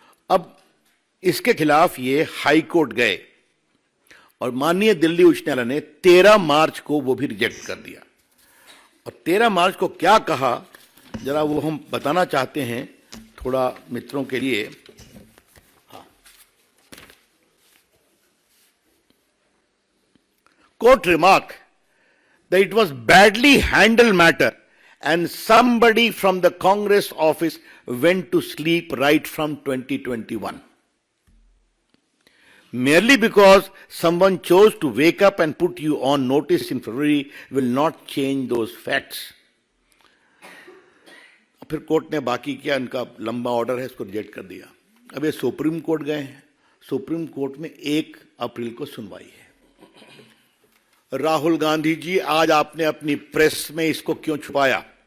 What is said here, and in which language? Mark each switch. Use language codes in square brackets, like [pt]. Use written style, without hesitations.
[hi] अब इसके खिलाफ ये हाई कोर्ट गए और माननीय दिल्ली उच्च न्यायालय ने 13 मार्च को वो भी रिजेक्ट कर दिया। और 13 मार्च को क्या कहा, जरा वो हम बताना चाहते हैं थोड़ा मित्रों के लिए। हाँ, court remark [en] that it was badly handled matter and somebody from the Congress office went to sleep right from 2021. Merely because someone chose to wake up and put you on notice in February will not change those facts. [hi] फिर court ने बाकी किया, इनका लंबा order है, इसको reject कर दिया। अब ये सुप्रीम कोर्ट गए हैं। सुप्रीम कोर्ट में 1 अप्रैल को सुनवाई है। राहुल गांधी जी, आज आपने अपनी प्रेस में इसको क्यों छुपाया?